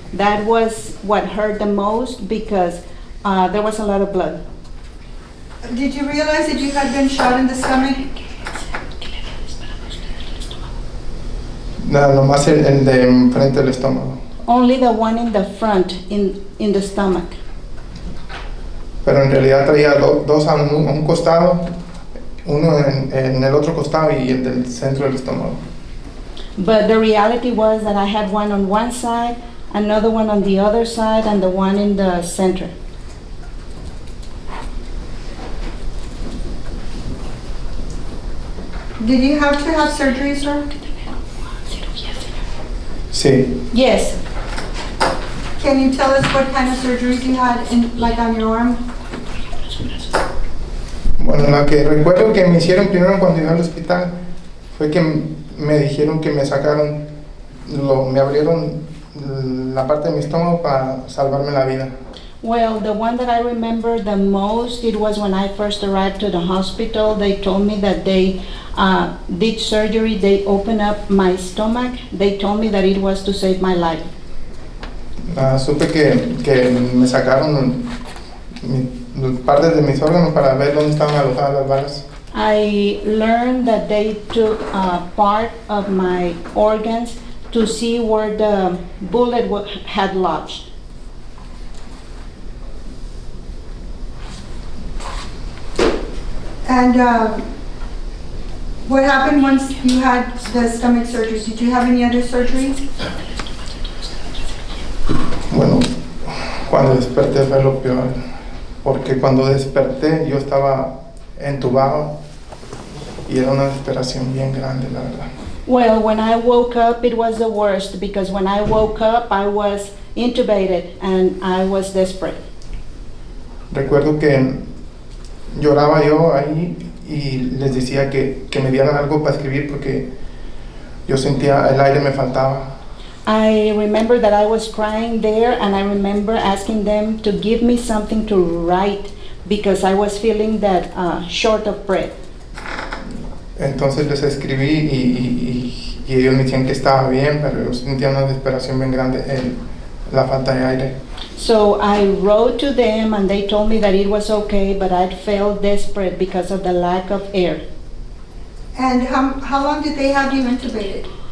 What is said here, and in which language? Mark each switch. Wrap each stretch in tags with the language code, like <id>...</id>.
<en>That was what hurt the most because there was a lot of blood. Did you realize that you had been shot in the stomach?</en> <es>Nada, nomás el de enfrente del estómago.</es> <en>Only the one in the front, in the stomach.</en> <es>Pero en realidad traía dos a un costado uno en el otro costado y el del centro del estómago.</es> <en>But the reality was that I had one on one side, another one on the other side, and the one in the center. Did you have to have surgery, sir?</en> <es>Sí.</es> <en>Yes. Can you tell us what kind of surgeries you had, like on your arm?</en> <es>Bueno, la que recuerdo que me hicieron primero cuando iba al hospital fue que me dijeron que me sacaron, me abrieron la parte de mi estómago para salvarme la vida.</es> <en>Well, the one that I remember the most, it was when I first arrived to the hospital. They told me that they did surgery. They opened up my stomach. They told me that it was to save my life.</en> <es>Supe que me sacaron partes de mis órganos para ver dónde estaban alojadas las balas.</es> <en>I learned that they took part of my organs to see where the bullet had lodged. And what happened once you had the stomach surgery? Did you have any other surgery?</en> <es>Bueno, cuando desperté fue lo peor, porque cuando desperté yo estaba entubado y era una desesperación bien grande, la verdad.</es> <en>Well, when I woke up, it was the worst, because when I woke up, I was intubated and I was desperate.</en> <es>Recuerdo que lloraba yo ahí y les decía que me dieran algo para escribir porque yo sentía el aire me faltaba.</es> <en>I remember that I was crying there, and I remember asking them to give me something to write because I was feeling that short of breath.</en> <es>Entonces les escribí y ellos me decían que estaba bien, pero yo sentía una desesperación bien grande en la falta de aire.</es> <en>So I wrote to them and they told me that it was okay, but I felt desperate because of the lack of air. And how long did they have you intubated?</en>